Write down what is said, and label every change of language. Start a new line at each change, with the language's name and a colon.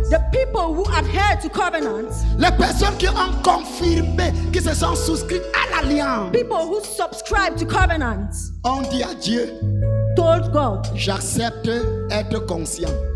English: the people who adhere to covenants,
French: Les personnes qui ont confirmé, qui se sont souscrites à l'alliance.
English: people who subscribe to covenants,
French: On dit à Dieu,
English: told God,
French: j'accepte être conscient.